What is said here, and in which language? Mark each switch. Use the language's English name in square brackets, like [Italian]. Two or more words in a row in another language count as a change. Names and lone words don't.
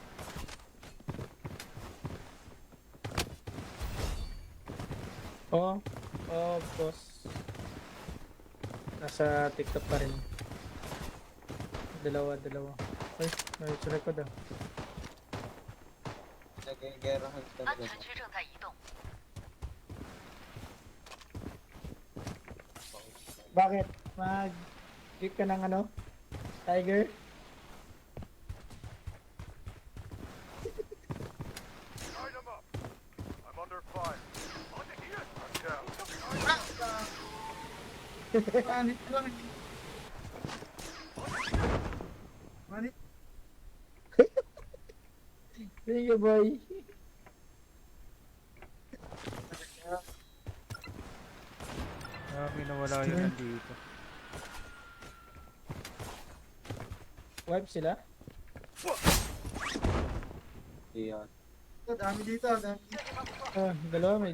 [Filipino] Oo. Oo, boss. Nasa TikTok pa rin. Dalawa. Ay, nasa record ah. Nag-gerahan [Chinese] 安 [Filipino] talaga. [Chinese] 全区正在移动， [Filipino] Bakit? Mag-click ka ng ano? Tiger? [English] Light 'em up. I'm under fire. I'm down. [Filipino] Manit lang. Manit. [English] Thank you, boy. [Filipino] Grabe, nawala yun nandito. Wipe sila? Iyan. Dami dito. Dalawa may.